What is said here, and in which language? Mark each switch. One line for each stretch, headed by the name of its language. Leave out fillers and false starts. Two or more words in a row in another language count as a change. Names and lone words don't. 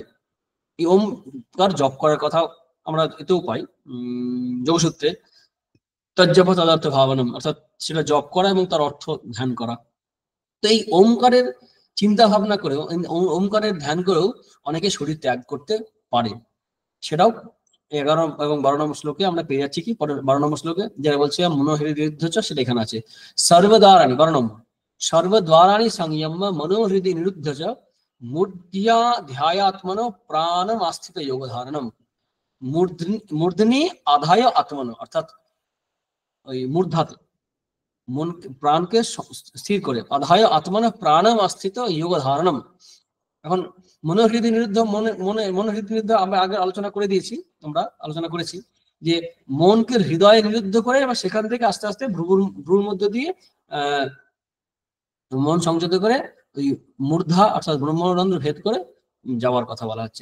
Bangla: এই ওম তার জপ করার কথা আমরা এতেও পাই যোগসূত্রে,
Sanskrit: তজ্জপ তদার্থ ভাবনম,
Bangla: অর্থাৎ সেটা জপ করা এবং তার অর্থ ধ্যান করা। তো এই ওমকারের চিন্তা ভাবনা করেও, ওমকারের ধ্যান করেও অনেকে শরীর ত্যাগ করতে পারে। সেটাও 11 এবং 12 নম্বর শ্লোকে আমরা পেয়ে যাচ্ছি। কি 12 নম্বর শ্লোকে যারা বলছে মনোহৃদি, সেটা এখানে আছে সর্বদ্বারাণি, 12 নম্বর,
Sanskrit: সর্বদ্বারাণি সংযম মনোহৃদি নিরুদ্ধ মূর্ধ্যা ধ্যায়াত্মনো প্রাণম আস্থিত যোগ ধারণম। মূর্ধনি আধায় আত্মনো,
Bangla: অর্থাৎ ওই মূর্ধাতে মন প্রাণকে স্থির করে,
Sanskrit: আধায় আত্মনো প্রাণম আস্থিত যোগ ধারণম।
Bangla: এখন
Sanskrit: মনোহৃদি নিরুদ্ধ, মনোহৃদি নিরুদ্ধ
Bangla: আমরা আগে আলোচনা করে দিয়েছি, আমরা আলোচনা করেছি যে মনকে হৃদয়ে নিরুদ্ধ করে এবার সেখান থেকে আস্তে আস্তে ভ্রুর মধ্য দিয়ে মন সংযত করে ওই মূর্ধা অর্থাৎ ব্রহ্মরন্ধ্র ভেদ করে যাওয়ার কথা বলা হচ্ছে।